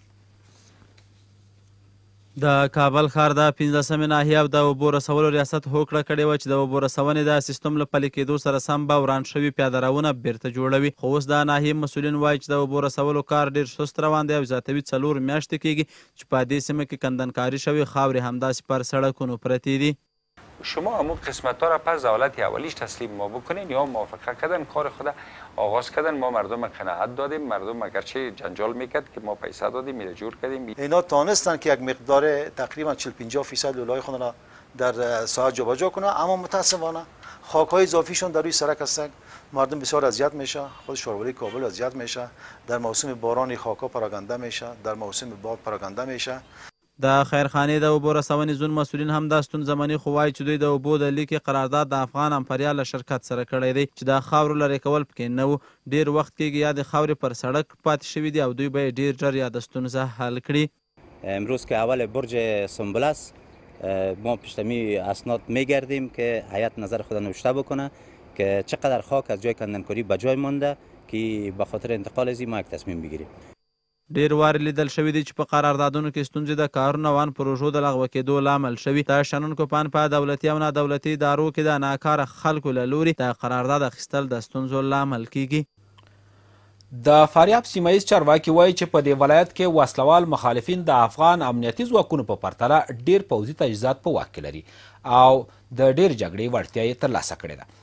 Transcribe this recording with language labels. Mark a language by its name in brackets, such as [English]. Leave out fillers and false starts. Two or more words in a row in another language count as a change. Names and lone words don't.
[Pashto] د کابل ښار د 15مې ناحیه د اوبو رسولو ریاست هوکړه کړې وه چې د اوبو رسونې د سیستم له پلي کېدو سره سم به وران شوي پیاده روونه بیرته جوړوي. خو اوس د ناحیې مسؤلین وایي چې د اوبو رسولو کار ډېر سست روان دی او زیاتوي 4 میاشتې کېږي چې په دې سیمه کې کندنکاري شوې خاورې همداسې پر سړکونو پرتې دي. [Persian] شما همون قسمت ها را پس دولت اولیش تسلیم ما بکنین یا موافقه کردن کار خود آغاز کردن. ما مردم قناعت دادیم، مردم اگرچه جنجال میکرد که ما پیسه دادیم میره جور کردیم. اینا تانستن که یک مقدار تقریبا 40-50% لولای خود را در ساعت جابجا کنه، اما متاسفانه خاک‌های اضافیشون در روی سرک هستن. مردم بسیار اذیت میشه، خود شهروری کابل اذیت میشه. در موسم باران خاک‌ها پراکنده میشه، در موسم باد پراکنده میشه. [Pashto] د خیرخانې د اوبو رسونې زون مسؤلین هم دا ستونزه مني، خو وایي چې دوی د اوبو د لیکې قرارداد د افغان امپریا له شرکت سره کړی دی چې د خاورو لرې کول پکې نه و. ډېر وخت کېږي یا د خاورې پر سړک پاتې شوي دي او دوی به یې ډېر ژر یا د ستونزه حل کړي. [Persian] امروز که اول برج سنبل است ما پشتمی اسناد میگردیم که هیئت نظر خود نوشته بکنه که چقدر خاک از جای کندنکاری به جای مانده که به خاطر انتقال از ما یک تصمیم بگیریم. [Pashto] ډېر وارې لیدل شوي دي چې په قراردادونو کې ستونزې د کارونو او ان پروژو د لغوه کېدو لامل شوي. د شنونکو په ان په دولتي او نادولتي ادارو کې د ناکاره خلکو له لوري د قرارداد اخیستل د ستونزو لامل کیږي. د فاریاب سیمهیز چارواکي وایي چې په دې ولایت کې وسلوال مخالفین د افغان امنیتي ځواکونو په پرتله ډېر پوځي تجهیزات په واک کې لري او د ډېر جګړې وړتیا یې ترلاسه کړې ده.